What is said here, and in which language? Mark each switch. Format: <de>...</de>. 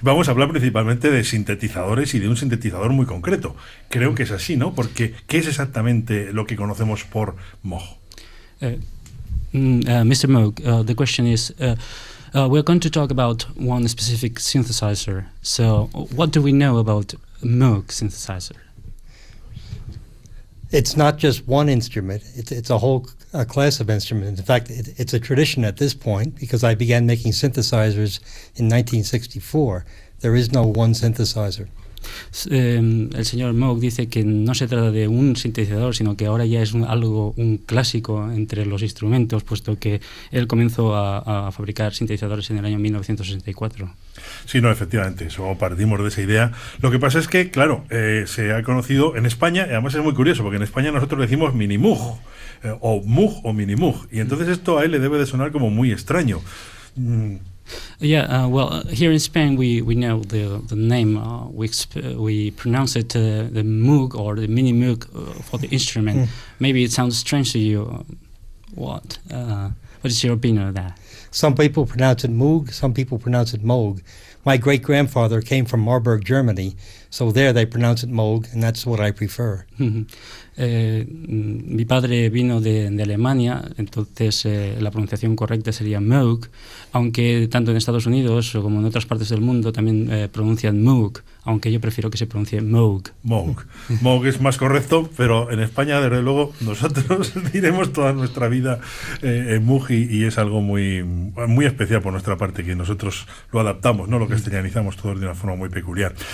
<es>Vamos a hablar principalmente de sintetizadores y de un sintetizador muy concreto. Creo que es así, ¿no? Porque, ¿qué es exactamente lo que conocemos por Moog?</es> <en>Mr. Moog, the question is, we're going to talk about one specific synthesizer. So what do we know about Moog synthesizer? It's not just one instrument. It's a whole a class of instruments. In fact, it's a tradition at this point, because I began making synthesizers in 1964. There is no one synthesizer.</en> <es>El señor Moog dice que no se trata de un sintetizador, sino que ahora ya es un clásico entre los instrumentos, puesto que él comenzó a fabricar sintetizadores en el año 1964. Sí, no, efectivamente, eso partimos de esa idea. Lo que pasa es que, claro, se ha conocido en España, y además es muy curioso, porque en España nosotros decimos Mini Moog, o Moog o Mini Moog, y entonces esto a él le debe de sonar como muy extraño.</es> <en>Here in Spain we know the name, we pronounce it the Moog or the Mini Moog for the instrument. Maybe it sounds strange to you. What is your opinion of that? Some people pronounce it Moog, some people pronounce it Moog. My great-grandfather came from Marburg, Germany, so there they pronounce it Moog, and that's what I prefer.</en> <es>Mi padre vino de Alemania, entonces la pronunciación correcta sería Moog, aunque tanto en Estados Unidos como en otras partes del mundo también pronuncian Moog, aunque yo prefiero que se pronuncie Moog. Moog. Moog es más correcto, pero en España, desde luego, nosotros diremos toda nuestra vida en Moog, y es algo muy, muy especial por nuestra parte, que nosotros lo adaptamos, ¿no? Lo castellanizamos todos de una forma muy peculiar.</es>